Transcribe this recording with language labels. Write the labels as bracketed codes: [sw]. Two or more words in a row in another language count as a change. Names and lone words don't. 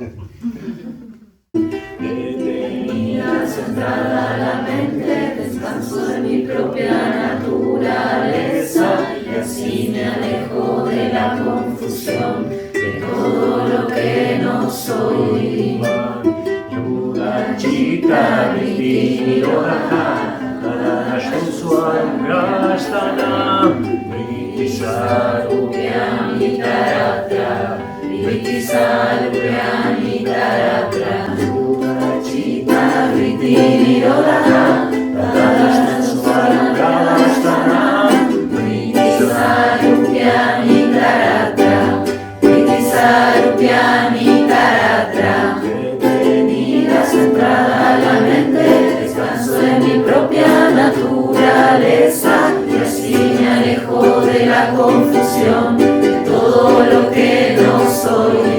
[es] Detenida, centrada la mente, descanso de mi propia naturaleza y así me alejo de la confusión, de todo lo que no soy. [sa] योग चित्त वृत्ति निरोध तदा द्रष्टुः स्वरूपेऽवस्थानम् वृत्ति सारूप्यम् इतरत्र वृत्ति सारूप्यम् इतरत्र योग चित्त वृत्ति निरोध तदा द्रष्टुः स्वरूपेऽवस्थानम् वृत्ति सारूप्यम् इतरत्र वृत्ति सारूप्यम् इतरत्र. [es] Centrada la mente, descanso de mi propia naturaleza y así me alejo de la confusión, de todo lo que no soy.